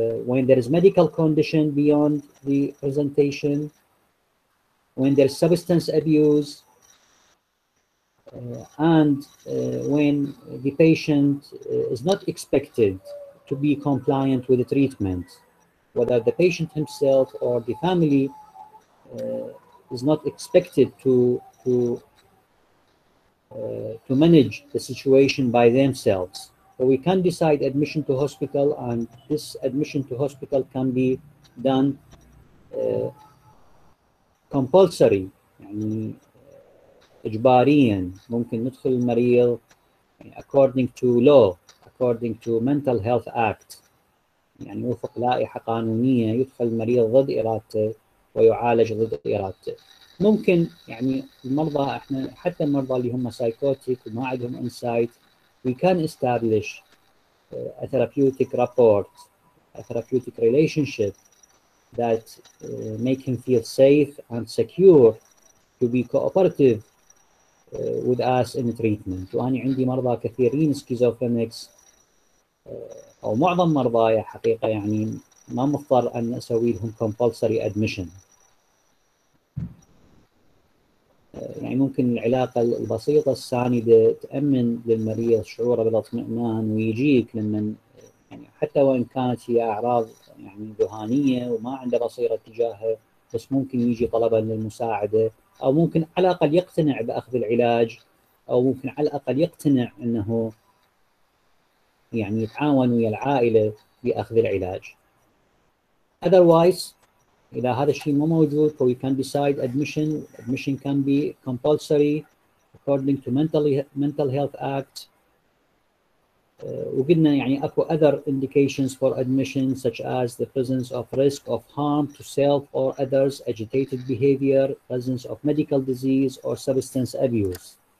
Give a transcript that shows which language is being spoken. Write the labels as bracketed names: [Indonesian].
[English] when there is medical condition beyond the presentation, when there is substance abuse, and when the patient is not expected to be compliant with the treatment, whether the patient himself or the family is not expected to manage the situation by themselves. So we can decide admission to hospital, and this admission to hospital can be done compulsory، [Arabic] يعني إجباريا. ممكن ندخل المريض [English] according to law, according to mental health act، [Arabic] يعني وفق لائحة قانونية يدخل المريض ضد إرادته ويعالج ضد إرادته. ممكن يعني المرضى، احنا حتى المرضى اللي هم سايكوتيك وما عندهم انسايت [English] we can establish a therapeutic rapport, a therapeutic relationship that make him feel safe and secure to be cooperative with us in treatment. [Arabic] وأنا عندي مرضى كثيرين سكيزوفرينكس أو معظم مرضاي حقيقة يعني ما مضطر أن أسوي لهم [English] compulsory admission. [Arabic] يعني ممكن العلاقة البسيطة الساندة تأمن للمريض شعوره بالاطمئنان ويجيك لما يعني حتى وإن كانت هي أعراض يعني ذهانية وما عنده بصيرة تجاهها، بس ممكن يجي طلبا للمساعدة، أو ممكن على الأقل يقتنع بأخذ العلاج، أو ممكن على الأقل يقتنع أنه يعني يتعاون ويا العائلة بأخذ العلاج. [English] Otherwise [Arabic] إذا هذا الشيء مو موجود [English] we can decide admission can be compulsory according to mental health act. [Arabic] وقلنا يعني اكو [English] other indications for admission such as the presence of risk of harm to self or others, agitated behavior, presence of medical disease or substance abuse.